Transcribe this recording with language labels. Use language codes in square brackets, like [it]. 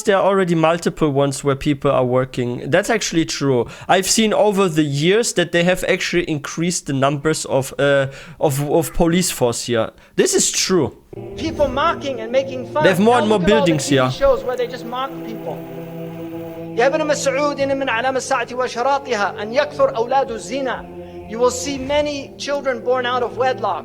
[en] There are already multiple ones where people are working. That's actually true. I've seen over the years that they have actually increased the numbers of police force here. This is true. People mocking and making fun. They have more and more buildings here. Shows where they just mock people. [ar] يا ابن مسعود من علام الساعة وأشراطها أن يكثر أولاد الزنا. [en] You will see many children born out of wedlock.